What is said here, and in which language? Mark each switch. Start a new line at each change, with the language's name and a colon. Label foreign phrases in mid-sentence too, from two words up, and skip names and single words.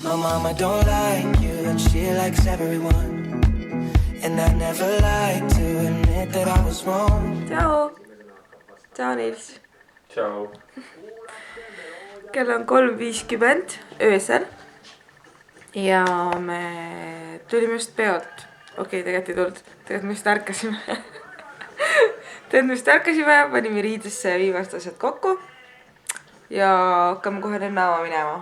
English: My mama don't like you and she likes everyone. And I never like to admit that I was wrong.
Italian: Ciao! Ciao Nils! Ciao!
Estonian: Kell on 3:50 öösel ja me tulime just peolt. Okei, tegelikult ei tulnud. Tegelikult me just ärkasime. Panime riidesse viimast asjad kokku ja hakkame kohe lennaama minema.